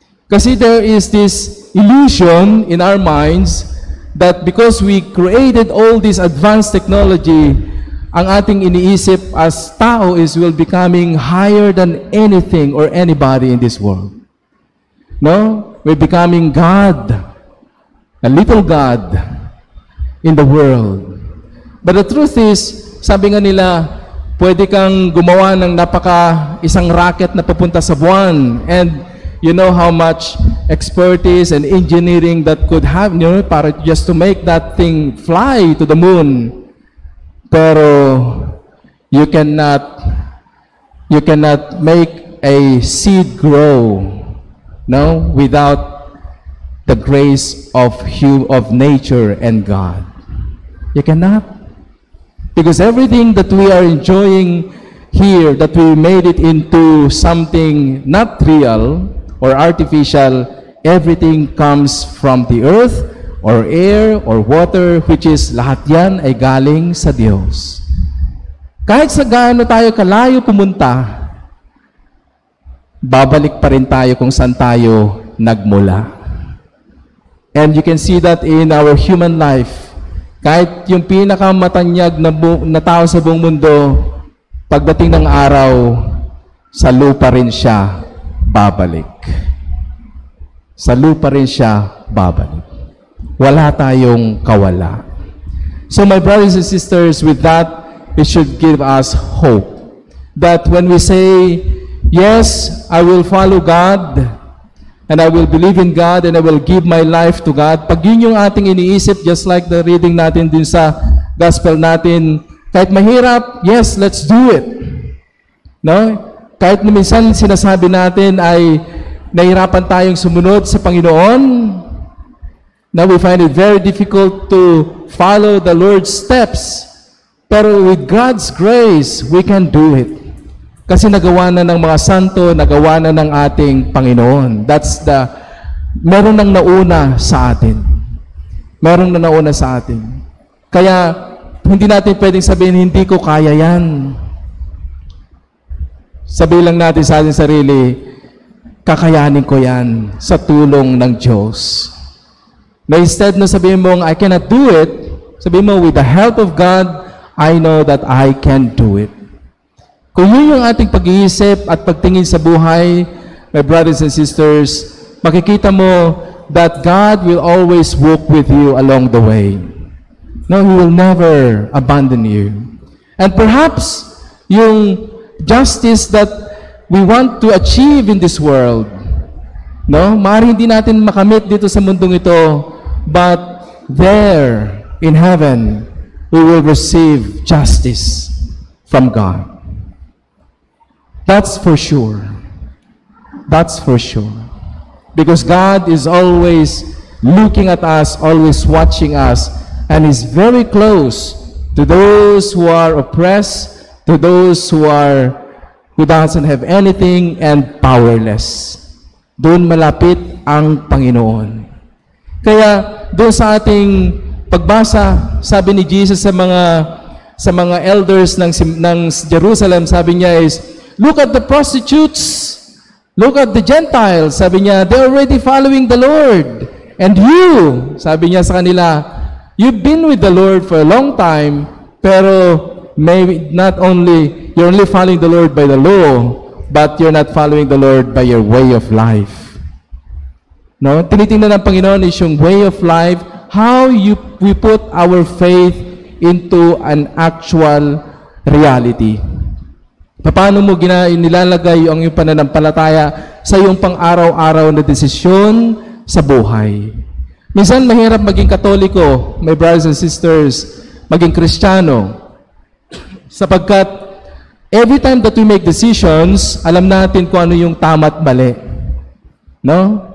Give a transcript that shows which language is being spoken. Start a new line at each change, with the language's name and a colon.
English: Kasi there is this illusion in our minds that because we created all this advanced technology,
Filipino: ang ating iniisip
English: as tao is will becoming higher than anything or anybody in this world. No? We're becoming God, a little God in the world. But the truth is,
Filipino: sabi nga nila, pwede kang gumawa ng isang rocket na papunta sa buwan.
English: And you know how much expertise and engineering that could have, you know, para just to make that thing fly to the moon. Pero you cannot make a seed grow, no, without the grace of nature and God. You cannot. Because everything that we are enjoying here, that we made it into something not real or artificial, everything comes from the earth or air or water, which is
Filipino: lahat yan ay galing sa Diyos. Kahit sa gaano tayo kalayo pumunta, babalik pa rin tayo kung saan tayo nagmula.
English: And you can see that in our human life.
Filipino: Kahit yung pinakamatanyag na tao sa buong mundo, pagdating ng araw, sa lupa rin siya babalik. Sa lupa rin siya babalik. Wala tayong kawala.
English: So my brothers and sisters, with that, it should give us hope. That when we say, yes, I will follow God, and I will believe in God, and I will give my life to God.
Filipino: Pag yun yung ating iniisip,
English: just like the reading
Filipino: natin din sa gospel natin, kahit mahirap,
English: yes, let's do it.
Filipino: No? Kahit minsan sinasabi natin ay nahirapan tayong sumunod sa Panginoon,
English: now we find it very difficult to follow the Lord's steps. Pero with God's grace, we can do it.
Filipino: Kasi nagawa na ng mga santo, nagawa na ng ating Panginoon. Meron nang nauna sa atin. Meron na nauna sa atin. Kaya, hindi natin pwedeng sabihin, hindi ko kaya yan. Sabihin lang natin sa ating sarili, kakayanin ko yan sa tulong ng Diyos. Na instead na sabihin mo,
English: I cannot do it,
Filipino: sabihin mo,
English: with the help of God, I know that I can do it.
Filipino: Kung yun yung ating pag-iisip at pagtingin sa buhay,
English: my brothers and sisters,
Filipino: makikita mo
English: that God will always walk with you along the way. No, He will never abandon you. And perhaps, yung justice that we want to achieve in this world, no,
Filipino: maaari hindi natin makamit dito sa mundong ito,
English: but there, in heaven, we will receive justice from God. That's for sure. That's for sure. Because God is always looking at us, always watching us, and is very close to those who are oppressed, to those who doesn't have anything and powerless.
Filipino: Doon malapit ang Panginoon. Kaya doon sa ating pagbasa, sabi ni Jesus sa mga elders ng Jerusalem, sabi niya is,
English: look at the prostitutes. Look at the Gentiles.
Filipino: Sabi niya,
English: they're already following the Lord. And you,
Filipino: sabi niya sa kanila,
English: you've been with the Lord for a long time, pero maybe not only, you're only following the Lord by the law, but you're not following the Lord by your way of life. No?
Filipino: Tinitingnan ng Panginoon
English: is yung way of life, how we put our faith into an actual reality.
Filipino: Paano mo nilalagay ang iyong pananampalataya sa iyong pang-araw-araw na desisyon sa buhay? Minsan mahirap maging Katoliko,
English: my brothers and sisters,
Filipino: maging Kristiyano. Sapagkat
English: every time that we make decisions,
Filipino: alam natin kung ano yung tama at mali. No?